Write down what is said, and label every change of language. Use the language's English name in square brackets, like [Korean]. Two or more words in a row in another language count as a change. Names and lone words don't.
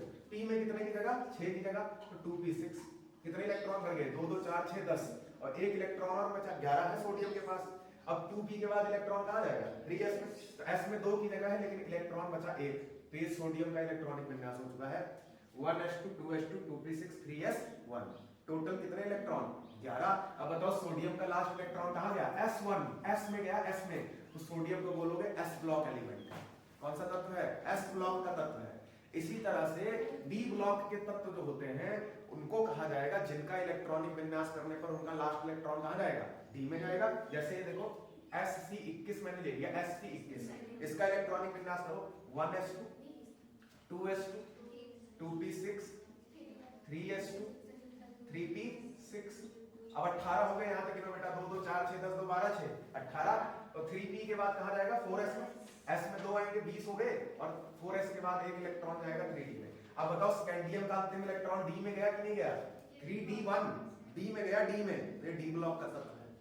[Hindi] p में कितने की जगह? 6 की जगह, तो 2p6। कितने इलेक्ट्रॉन बढ़ गए? 2 2 4 6 10 और एक इलेक्ट्रॉन और बचा 11 है सोडियम के पास। अब 2p के बाद इलेक्ट्रॉन कहां जाएगा? 3s में, तो s में 2 की जगह है लेकिन इलेक्ट्रॉन बचा 1, तो ये सोडियम का इलेक्ट्रॉनिक विन्यास हो चुका है 1s2 2s2 2p6 3s1। टोटल कितने इलेक्ट्रॉन? 11। अब बताओ सोडियम का लास्ट इलेक्ट्रॉन कहां गया? s1, s में गया, s में, तो सोडियम को बोलोगे s [English] block element. [Hindi] कौन सा तत्व है? s ब्लॉक का तत्व है। इसी तरह से d ब्लॉक के तत्व जो होते हैं उनको कहा जाएगा जिनका इलेक्ट्रॉनिक विन्यास करने पर उनका लास्ट इलेक्ट्रॉन कहां जाएगा? d में जाएगा। जैसे ये देखो sc21 मैंने ले लिया, sp21, इसका इलेक्ट्रॉनिक विन्यास करो 1s2 2s2 2p6 3s2 3p6। अब 18 हो गए यहां तक गिनो बेटा, 2 2 4 6 10 2 12 6 18। तो 3p के बाद कहां जाएगा? 4s में, s में 2 आएंगे 20 हो गए और 4s के बाद एक इलेक्ट्रॉन जाएगा 3d में। अब बताओ स्कैंडियम का अंतिम इलेक्ट्रॉन d में गया कि नहीं गया? 3d1 d में गया, d में, ये d ब्लॉक का तत्व है।